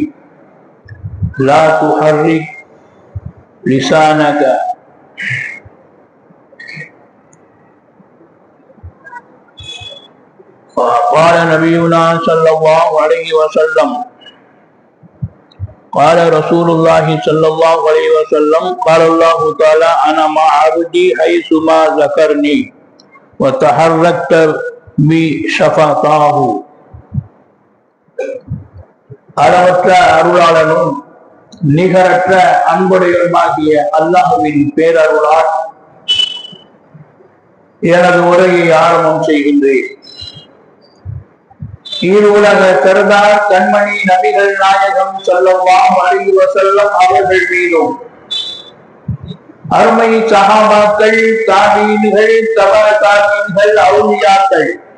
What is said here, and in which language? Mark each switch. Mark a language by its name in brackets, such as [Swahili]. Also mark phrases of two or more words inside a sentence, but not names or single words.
[Arabic] لا تحرك لسانك قال نبينا صلى الله عليه وسلم قال رسول الله صلى الله عليه وسلم قال الله تعالى أنا مع عبدي حيثما ذكرني وتحركت بشفتاه. [Tamil] அளவற்ற அருளாளனும் நிகரற்ற அன்புடையவனுமாகிய அல்லாஹ்வின் பேரருளால் எனது உரையை ஆரம்பம் செய்கின்றேன். ஈருலக கருதார் கண்மணி நபிகள் நாயகம் [Arabic] صلى الله عليه وسلم [Tamil] அவர்கள் மீதும் அருமை சஹாபாக்கள், தாபீன்கள், தபஅ தாபீன்கள், அவுலியாக்கள்,